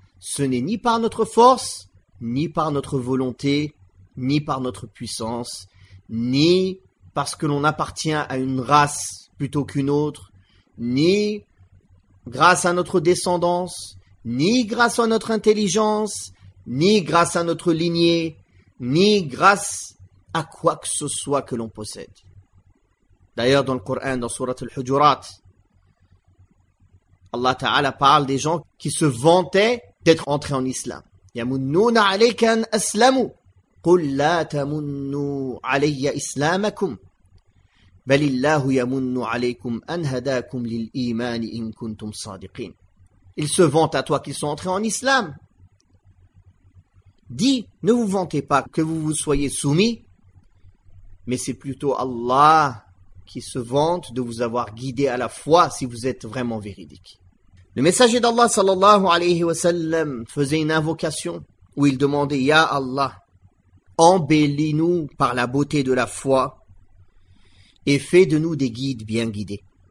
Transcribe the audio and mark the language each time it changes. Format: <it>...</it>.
<fr>Ce n'est ni par notre force, ni par notre volonté, ni par notre puissance, ni parce que l'on appartient à une race plutôt qu'une autre, ni grâce à notre descendance, ni grâce à notre intelligence, ni grâce à notre lignée, ni grâce à quoi que ce soit que l'on possède. D'ailleurs, dans le Coran, dans Sourate Al-Hujurat, Allah Ta'ala parle des gens qui se vantaient d'être entrés en islam.</fr> <ar>يَمُنُّونَ عَلَيْكَ أَنْ أَسْلَمُوا قُلْ لَا تَمُنُّوا عَلَيَّ إِسْلَامَكُمْ بَلِ اللَّهُ يَمُنُّ عَلَيْكُمْ أَنْ هَدَاكُمْ لِلْإِيمَانِ إِنْ كُنْتُمْ صَادِقِينَ</ar> <fr>Ils se vantent à toi qu'ils sont entrés en islam. Dis, ne vous vantez pas que vous vous soyez soumis, mais c'est plutôt Allah qui se vante de vous avoir guidé à la foi si vous êtes vraiment véridique. Le messager d'Allah</fr> <ar>sallallahu alayhi wa sallam</ar> <fr>faisait une invocation où il demandait, Ya Allah, embellis-nous par la beauté de la foi et fais de nous des guides bien guidés.</fr>